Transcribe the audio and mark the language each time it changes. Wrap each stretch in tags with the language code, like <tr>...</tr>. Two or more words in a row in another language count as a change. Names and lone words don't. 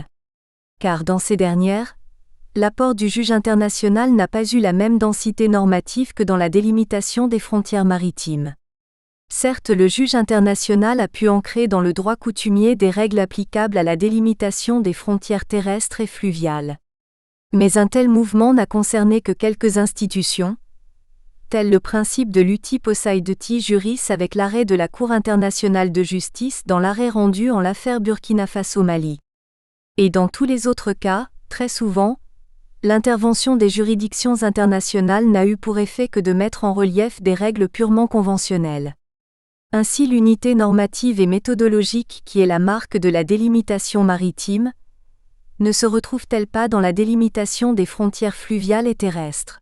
<fr>Car dans ces dernières, l'apport du juge international n'a pas eu la même densité normative que dans la délimitation des frontières maritimes. Certes, le juge international a pu ancrer dans le droit coutumier des règles applicables à la délimitation des frontières terrestres et fluviales. Mais un tel mouvement n'a concerné que quelques institutions, tel le principe de l'</fr> <la>uti possidetis juris</la> <fr>avec l'arrêt de la Cour internationale de justice dans l'arrêt rendu en l'affaire Burkina Faso-Mali. Et dans tous les autres cas, très souvent, l'intervention des juridictions internationales n'a eu pour effet que de mettre en relief des règles purement conventionnelles. Ainsi l'unité normative et méthodologique qui est la marque de la délimitation maritime, ne se retrouve-t-elle pas dans la délimitation des frontières fluviales et terrestres?</fr>